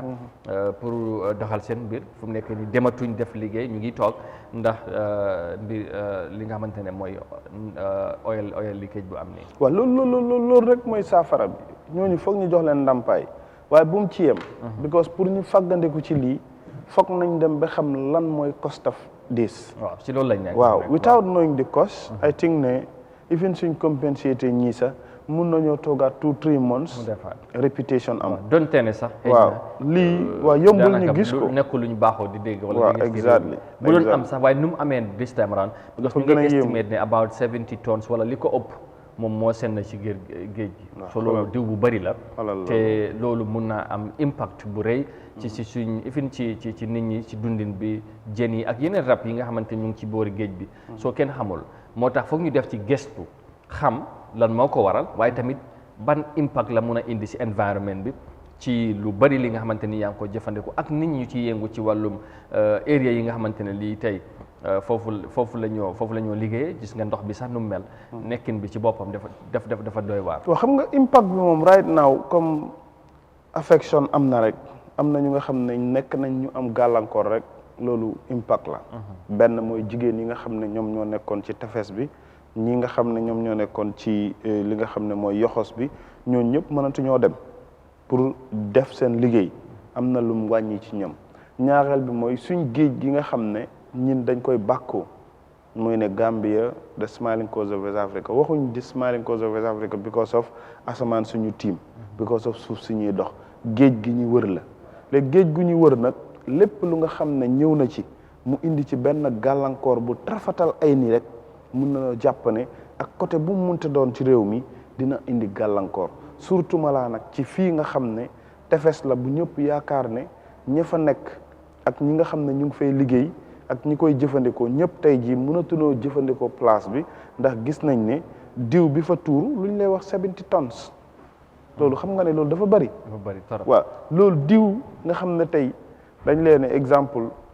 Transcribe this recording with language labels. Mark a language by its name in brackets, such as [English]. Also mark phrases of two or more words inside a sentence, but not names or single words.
[Wolof] pour doxal seen mbir fu mu nekk ni dematuñ def liggéey ñu ngi toog ndax mbir li nga xamante ne mooy [English] oil leakage [Wolof] bu am nii. waaw loolu rek mooy saafara bi ñooñu foog ñu jox leen ndàmpaay waaye bu mu ci yem. because pour ñu fàggandiku ci lii foog nañ dem ba xam lan mooy [English] cost of this. [Wolof] waaw ci loolu lañ nekk. [English] waaw without knowing the cost. I think [Wolof] ne even suñ compensate ñii sax mun nañoo toogaat 2-3 months réputation am donte ne sax waaw lii waaw yombul ñu gis ko nekkul luñ baaxoo di dégg wala waaw exactly bu doon am sax waaye nu mu amee [English] this time around because [Wolof] ñu ngi estimate ne [English] about 70 tons [Wolof] wala li ko ëpp moom moo seen na ci géej gi so loolu diw bu bëri la te loolu mun naa am impact bu rëy ci suñ ifin ci nit ñi ci dundin bi jën yi ak yeneen rab yi nga xamante ñu ngi ci boori géej bi soo kenn xamul moo tax foog ñu def ci gestu xam lan moo ko waral waaye tamit ban impact la mun a indi ci environnement bi ci lu bari li nga xamante ni yaa ngi ko jëfandikoo ak nit ñi ci yëngu ci wàllum area yi nga xamante ne lii tey foofu la ñoo liggéeyee gis nga ndox bi sax nu mel nekkin bi ci boppam dafa doy waar. waaw xam nga impact bi moom [English] right now [Wolof] comme affection am na rek am na ñu nga xam ne nekk nañ ñu am gàllankoor rek loolu impact la. benn mooy jigéen yi nga xam ne ñoom ñoo nekkoon ci tefes bi ñi nga xam ne ñoom ñoo nekkoon ci li nga xam ne mooy yoxos bi ñooñu ñëpp mënatu ñoo dem pour def seen liggéey am na lu mu wàññi ci ñoom ñaareel bi mooy suñ géej gi nga xam ne ñin dañ koy bàkkoo muy ne Gambia [English] the smiling coast of West Africa [Wolof] waxuñ [English] the smiling coast of West Africa because of [Wolof] asamaan suñu tiim [English] because of [Wolof] suuf suñuy dox géej gi ñu wër la léegi géej gu ñu wër nag lépp lu nga xam ne ñëw na ci mu indi ci benn gàllankoor bu trafatal ay nii rek mun na jàpp ne ak côté bu mu munte doon ci réew mi dina indi gàllankoor surtout malaa nag ci fii nga xam ne tefes la bu ñëpp yaakaar ne ña fa nekk ak ñi nga xam ne ñu ngi fay liggéey ak ñi koy jëfandikoo ñëpp tey jii mënatunoo jëfandikoo place bi ndax gis nañ ne diw bi fa tuuru lu ñu lay wax 70 tons loolu xam nga ne loolu dafa bari waaw loolu diw nga xam ne tey dañ leen exemple